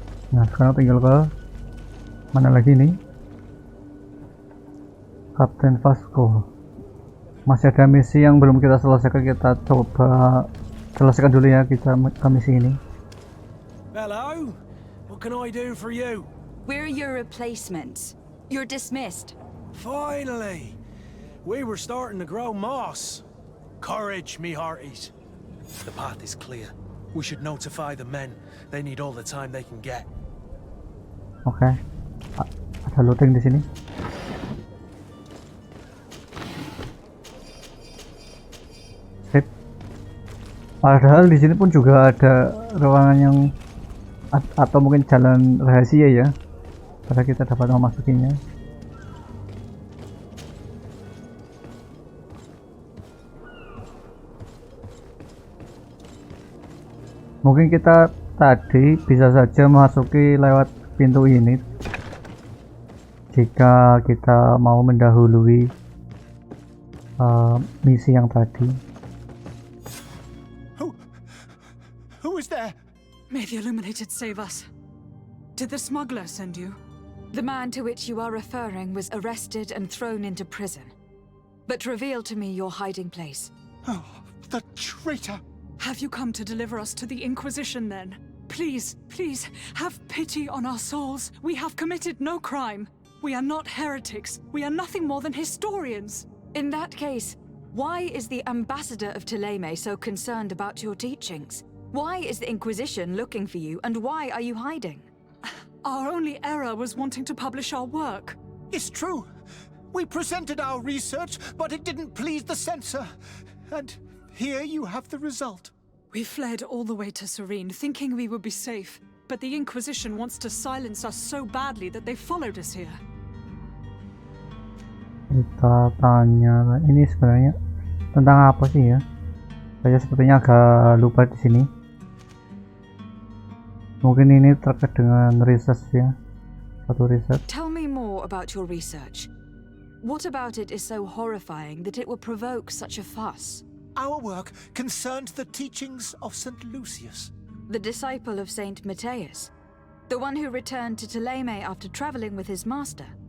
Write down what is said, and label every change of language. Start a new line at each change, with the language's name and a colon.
Indonesian: Nah, sekarang tinggal ke mana lagi nih? Kapten Vasco. Masih ada misi yang belum kita selesaikan, kita coba selesaikan dulu ya kita ke misi ini.
English: Hello? What can I do for you? We're your replacements. You're dismissed. Finally! We were starting to grow moss. Courage, me hearties. The path is clear. We should notify the men. They need all the time they can get.
Indonesian: Oke. Ada looting di sini. Sip. Padahal di sini pun juga ada ruangan yang atau mungkin jalan rahasia ya. Padahal kita dapat memasukinya. Mungkin kita tadi bisa saja memasuki lewat pintu ini jika kita mau mendahului misi yang tadi.
English: Who is there? May the Illuminated save us. Did the smuggler send you? The man to which you are referring was arrested and thrown into prison. But reveal to me your hiding place. Oh, the traitor! Have you come to deliver us to the Inquisition then? Please, please, have pity on our souls. We have committed no crime. We are not heretics. We are nothing more than historians. In that case, why is the ambassador of Thélème so concerned about your teachings? Why is the Inquisition looking for you, and why are you hiding? Our only error was wanting to publish our work. It's true. We presented our research, but it didn't please the censor. And here you have the result. We fled all the way to Serene, thinking we would be safe. But the Inquisition wants to silence us so badly that they followed us here.
Indonesian: Kita tanya, ini sebenarnya tentang apa sih ya? Saya sepertinya agak lupa di sini. Mungkin ini terkait dengan research ya, satu research.
English: Tell me more about your research. What about it is so horrifying that it will provoke such a fuss? Our work concerned the teachings of St. Lucius. The disciple of Saint Matthias? The one who returned to Thélème after traveling with his master?